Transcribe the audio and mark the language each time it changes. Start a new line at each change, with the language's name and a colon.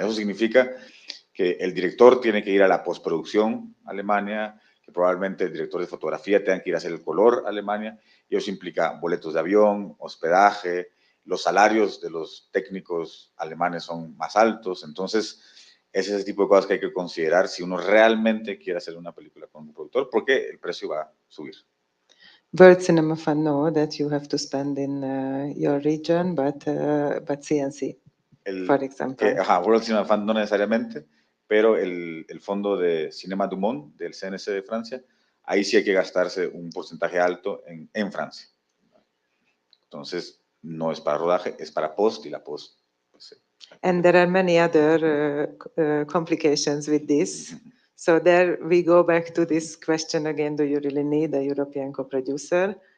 Spanish: Eso significa que el director tiene que ir a la postproducción a Alemania, que probablemente el director de fotografía tenga que ir a hacer el color a Alemania, y eso implica boletos de avión, hospedaje, los salarios de los técnicos alemanes son más altos. Entonces, es ese tipo de cosas que hay que considerar si uno realmente quiere hacer una película con un productor, porque el precio va a subir.
English: World Cinema Fund know that you have to spend in your region, but CNC, for example.
Spanish: World Cinema Fund no necesariamente, pero el fondo de Cinéma du Monde, del CNC de Francia, ahí sí hay que gastarse un porcentaje alto en Francia. Entonces, no es para rodaje, es para post, y la post. Pues,
English: and there are many other complications with this. Mm-hmm. So there we go back to this question again, do you really need a European co-producer?